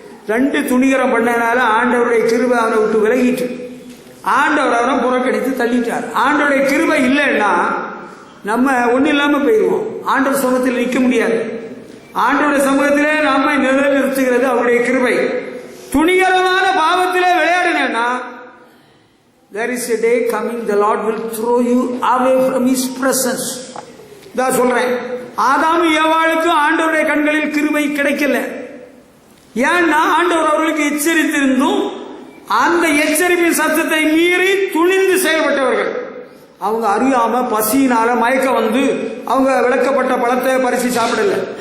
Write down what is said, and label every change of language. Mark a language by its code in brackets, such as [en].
[ta] 2 துணிகரம் பண்ணனால ஆண்டவருடைய கிருபை அவனை விட்டு விலகிட்டு ஆண்டவர் அவனை புறக்கணித்து தள்ளிட்டார். ஆண்டவருடைய கிருபை இல்லைன்னா நம்ம ஒன்றும் இல்லாம போயிடுவோம். ஆண்டவர் சமூகத்தில் நிற்க முடியாது. ஆண்டவருடைய சமூகத்திலே நாம நிறுத்துகிறது அவருடைய கிருபை. துணிகரமான பாவத்திலே விளையாடினா [en] there is a day coming, the Lord will throw you away from his presence. [ta] நான் சொல்றேன், ஆதாம் ஏவாளுக்கு ஆண்டவருடைய கண்களில் கிருபை கிடைக்கல. ஏன்னா ஆண்டவர் அவர்களுக்கு எச்சரித்திருந்தும் அந்த எச்சரிப்பின் சத்தத்தை மீறி துணிந்து செயல்பட்டவர்கள். அவங்க அறியாம பசியினால மயக்கம் வந்து அவங்க விளக்கப்பட்ட பழத்தை பறிச்சு சாப்பிடல.